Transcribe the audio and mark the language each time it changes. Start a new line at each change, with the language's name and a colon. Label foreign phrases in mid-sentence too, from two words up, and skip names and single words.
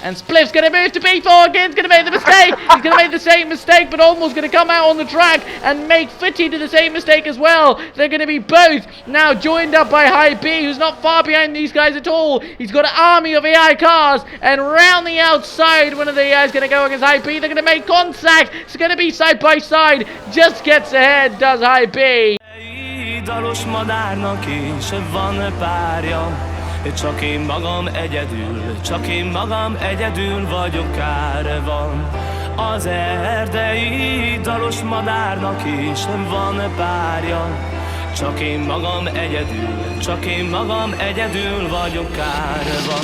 English: And Spliff's going to move to P4 again. He's going to make the mistake. He's going to make the same mistake, but almost going to come out on the track and make Fitty do the same mistake as well. They're going to be both now joined up by High B, who's not far behind these guys at all. He's got an army of AI cars, and round the outside, one of the AI is going to go against High B. They're going to make contact. It's going to be side by side. Just gets ahead, does High B.
Hungarian: Dalos madárnak is van párja, csak én magam egyedül vagyok, kár van. Az erdei dalos madárnak is van párja, csak én magam egyedül vagyok, kár van.